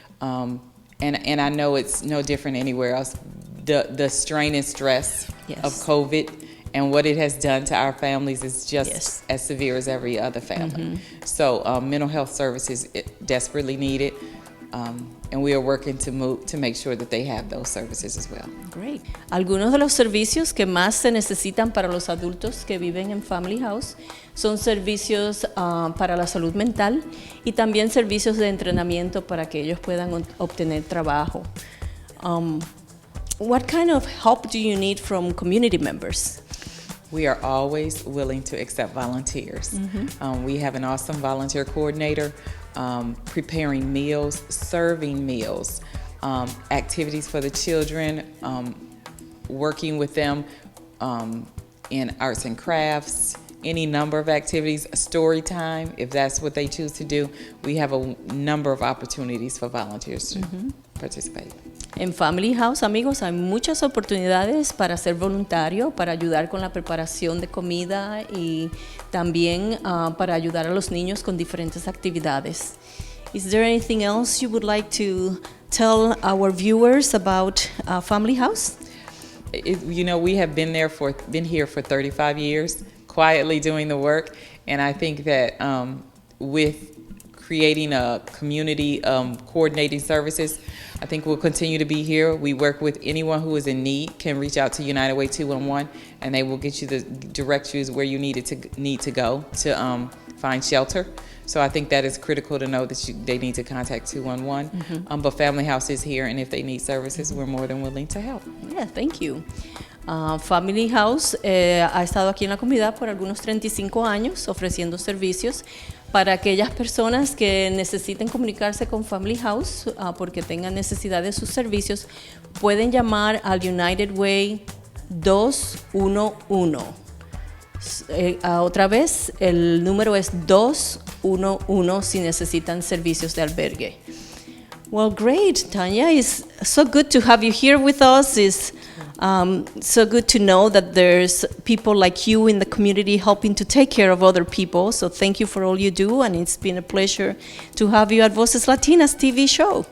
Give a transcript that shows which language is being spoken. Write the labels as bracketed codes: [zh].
[en] And I know it's no different anywhere else. The strain and stress of COVID and what it has done to our families is just as severe as every other family. So mental health services desperately needed. And we are working to make sure that they have those services as well. Great. [es] Algunos de los servicios que más se necesitan para los adultos que viven en Family House son servicios para la salud mental y también servicios de entrenamiento para que ellos puedan obtener trabajo. [en] What kind of help do you need from community members? We are always willing to accept volunteers. We have an awesome volunteer coordinator, preparing meals, serving meals, activities for the children, working with them in arts and crafts, any number of activities, story time, if that's what they choose to do. We have a number of opportunities for volunteers to participate. [es] En Family House, amigos, hay muchas oportunidades para ser voluntario, para ayudar con la preparación de comida y también para ayudar a los niños con diferentes actividades. [en] Is there anything else you would like to tell our viewers about Family House? We have been here for 35 years, quietly doing the work, and I think that with creating a community coordinating services, I think we'll continue to be here. We work with anyone who is in need, can reach out to United Way 211, and they will get you direct you where you need to go to find shelter. So I think that is critical to know that they need to contact 211. But Family House is here, and if they need services, we're more than willing to help. Yeah, thank you. [es] Family House ha estado aquí en la comunidad por algunos 35 años ofreciendo servicios para aquellas personas que necesiten comunicarse con Family House porque tengan necesidad de sus servicios. Pueden llamar al United Way 211. Otra vez, el número es 211 si necesitan servicios de albergue. [en] Well, great, Tonia. It's so good to have you here with us. It's so good to know that there's people like you in the community helping to take care of other people. So thank you for all you do, and it's been a pleasure to have you at Voces Latinas TV show.